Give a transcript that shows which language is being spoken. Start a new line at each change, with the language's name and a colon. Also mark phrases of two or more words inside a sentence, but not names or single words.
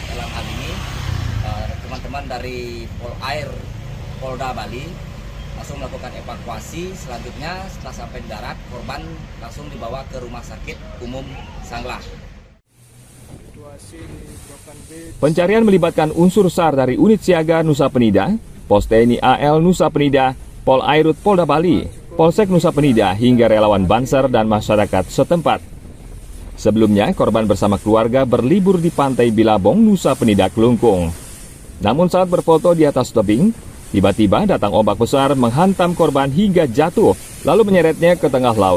Indonesian: Dalam hal ini teman-teman dari Polair Polda Bali langsung melakukan evakuasi. Selanjutnya setelah sampai di darat, korban langsung dibawa ke Rumah Sakit Umum Sanglah. Pencarian melibatkan unsur SAR dari Unit Siaga Nusa Penida, Pos TNI AL Nusa Penida, Pol Airut Polda Bali, Polsek Nusa Penida hingga relawan Banser dan masyarakat setempat. Sebelumnya, korban bersama keluarga berlibur di pantai Bilabong, Nusa Penida, Klungkung. Namun saat berfoto di atas tebing, tiba-tiba datang ombak besar menghantam korban hingga jatuh, lalu menyeretnya ke tengah laut.